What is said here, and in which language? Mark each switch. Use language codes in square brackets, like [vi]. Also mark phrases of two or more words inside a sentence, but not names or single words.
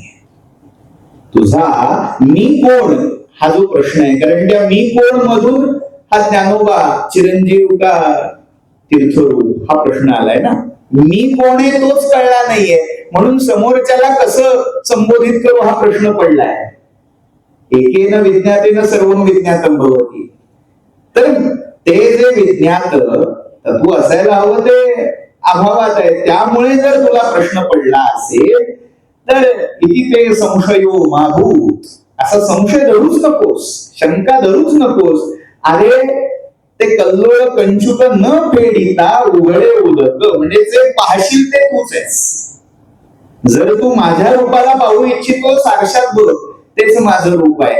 [mr] तुझा मी कोण हा जो प्रश्न आहे, कारण त्या मी कोण मधून हा ज्ञानोबा चिरंजीव का तीर्थरूप हा प्रश्न आलाय ना. मी कोण आहे तोच कळला नाहीये, म्हणून समोरच्याला कसं संबोधित करू हा प्रश्न पडलाय. [sa] एकेन विज्ञातेन सर्वं विज्ञातम भवति. [mr] तर ते जे विज्ञात तत्व असायला हवं ते अभावात आहे. त्यामुळे जर तुला प्रश्न पडला असेल तर [sa] इति ते संशयो माभूत, [mr] असा संशय धरूच नकोस, शंका धरूच नकोस. अरे ते कल्लोळ कंचुक न फेडिता उघडे उदक, म्हणजे जे पाहशील ते तूच आहेस. जर तू माझ्या रूपाला पाहू इच्छितो साक्षात बघ, तेच माझं रूप आहे.